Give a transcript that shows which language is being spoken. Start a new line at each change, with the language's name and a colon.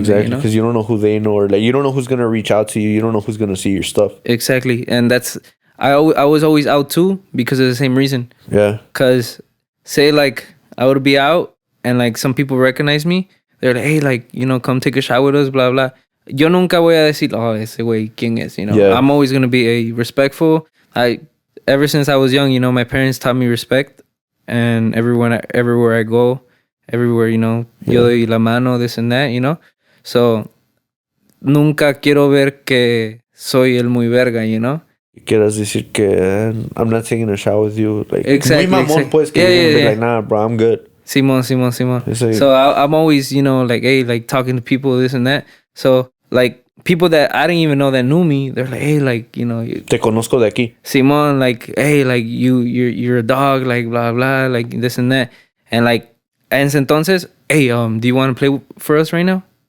English: Exactly, because you don't know who they know, or like you don't know who's gonna reach out to you. You don't know who's gonna see your stuff. Exactly, and that's I was always out too because of the same reason. Yeah. Because say like I would be out and like some people recognize me, they're like, hey, like, you know, come take a shot with us, blah blah.
Spanish: Yo nunca voy a decir, oh, ese güey, ¿quién es?
English: You know, I'm always gonna be respectful. Ever since I was young, you know, my parents taught me respect, and everywhere I go, everywhere, you know,
Spanish: yo doy la mano,
English: this and that, you know.
Spanish: So nunca quiero ver que soy el muy verga,
English: you know.
Spanish: Quieras decir que
English: I'm not taking a shot with you, like, exactly,
Spanish: muy mamón, pues, que
English: be like, nah, bro, I'm good.
Spanish: Simón.
English: Like, so I'm always, you know, like, hey, like talking to people, this and that. So like people that I didn't even know that knew me, they're like, hey, like, you know,
Spanish: te conozco de aquí.
English: Simón, like, hey, like you're a dog, like, blah blah, like this and that, and like, and entonces, hey, do you want to play for us right now?